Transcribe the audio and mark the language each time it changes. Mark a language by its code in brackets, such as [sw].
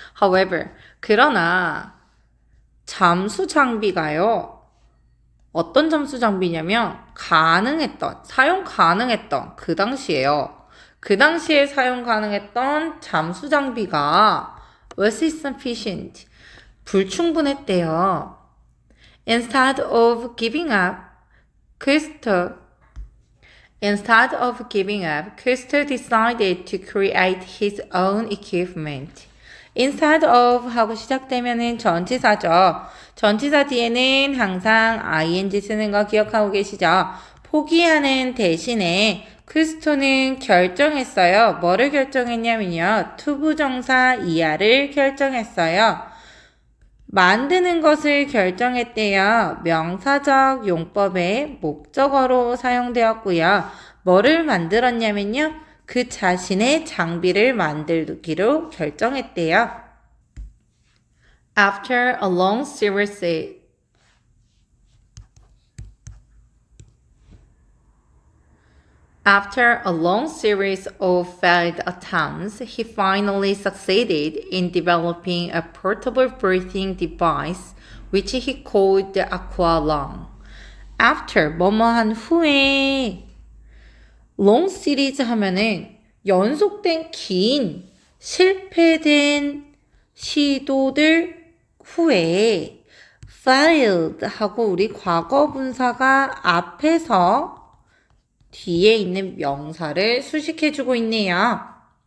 [ko] However, 그러나 잠수 장비가요. 어떤 잠수 장비냐면 사용 가능했던 그 당시에요. 그 당시에 사용 가능했던 잠수 장비가 [en] was insufficient. [ko] 불충분했대요. [en] Instead of giving up, Cousteau Instead of giving up, Crystal decided to create his own equipment. Instead of [ko] 하고 시작되면은 전치사죠. 전치사 뒤에는 항상 ing 쓰는 거 기억하고 계시죠? 포기하는 대신에 크리스토는 결정했어요. 뭐를 결정했냐면요. 투부정사 이하를 결정했어요. 만드는 것을 결정했대요. 명사적 용법의 목적어로 사용되었고요. 뭐를 만들었냐면요. 그 자신의 장비를 만들기로 결정했대요. [en] After a long series After a long series of failed attempts, he finally succeeded in developing a portable breathing device which he called the Aqualung. [ko] After 뭐뭐한 후에 long series 하면은 연속된 긴 실패된 시도들 후에 failed 하고 우리 과거 분사가 앞에서 뒤에 있는 명사를 수식해주고 있네요.